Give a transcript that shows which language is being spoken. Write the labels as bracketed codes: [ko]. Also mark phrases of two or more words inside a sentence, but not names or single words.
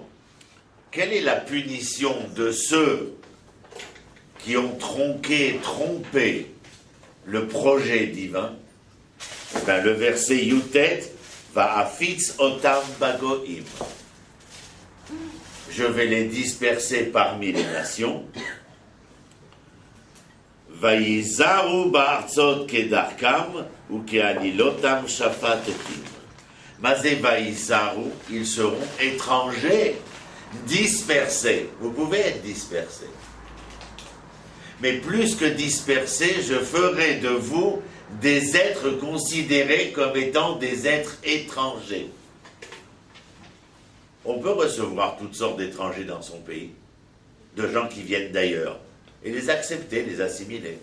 [fr] Quelle est la punition de ceux qui ont tronqué, trompé le projet divin? Eh bien, le verset [he] יותת ואפיץ אותם בגוים. [fr] Je vais les disperser parmi les nations. [he] ויזרו בארצות כדרכם וכעלילותם שפטתים. מה זה ויזרו, [fr] ils seront étrangers, dispersés. Vous pouvez être dispersés. Mais plus que dispersés, je ferai de vous des êtres considérés comme étant des êtres étrangers. On peut recevoir toutes sortes d'étrangers dans son pays, de gens qui viennent d'ailleurs, et les accepter, les assimiler.